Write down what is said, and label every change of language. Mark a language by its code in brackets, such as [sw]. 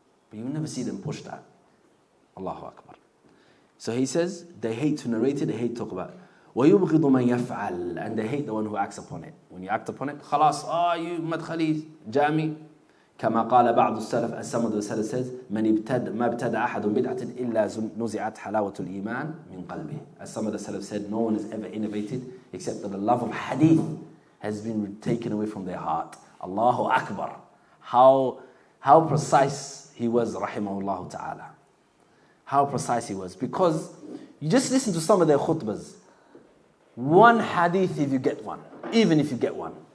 [en] But you will never see them push that. Allahu Akbar. So he says, they hate to narrate it, they hate to talk about it. [ar] وَيُبْغِضُ مَنْ يَفْعَلْ, [en] and they hate the one who acts upon it. When you act upon it, خلاص, you مدخلي جامي. [ar] كما قال بعض السلف, [en] as some of the Salaf says, [ar] ما ابتدأ أحد بدعة إلا نزعت حلاوة الإيمان من قلبه. [en] As some of the Salaf said, no one has ever innovated except that the love of hadith has been taken away from their heart. Allahu Akbar. How precise he was, rahimahullah ta'ala. How precise he was. Because you just listen to some of their khutbahs. One hadith if you get one. Even if you get one.